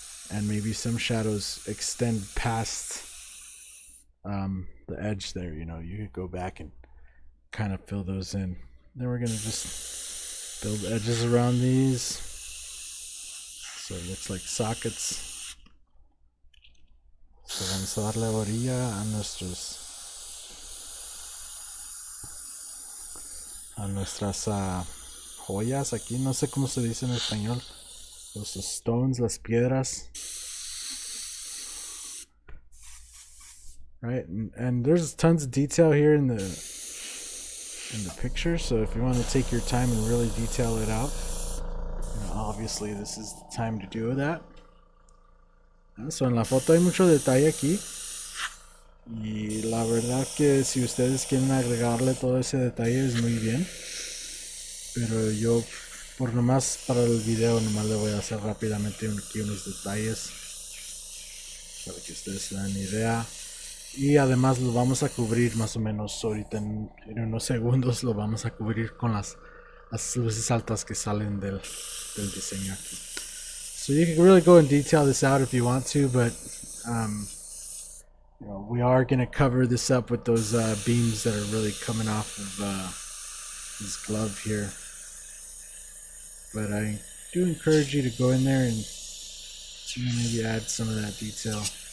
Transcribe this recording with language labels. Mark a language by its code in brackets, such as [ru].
[en] And maybe some shadows extend past the edge there. You could go back and kind of fill those in. Then we're gonna just build edges around these, so it looks like sockets. [es] So vamos a darle orilla a nuestras joyas aquí, no sé cómo se dice en español, los stones, las piedras, right? [en] And there's tons of detail here in the picture, so if you want to take your time and really detail it out, obviously this is the time to do that. [es] So en la foto hay mucho detalle aquí, y la verdad que si ustedes quieren agregarle todo ese detalle es muy bien, pero yo por nomás para el video nomás le voy a hacer rápidamente aquí unos detalles para que ustedes se den idea. Y además lo vamos a cubrir más o menos ahorita en unos segundos, lo vamos a cubrir con las luces altas que salen del diseño aquí. [en] So you can really go and detail this out if you want to, but we are going to cover this up with those beams that are really coming off of this glove here. But I do encourage you to go in there and maybe add some of that detail.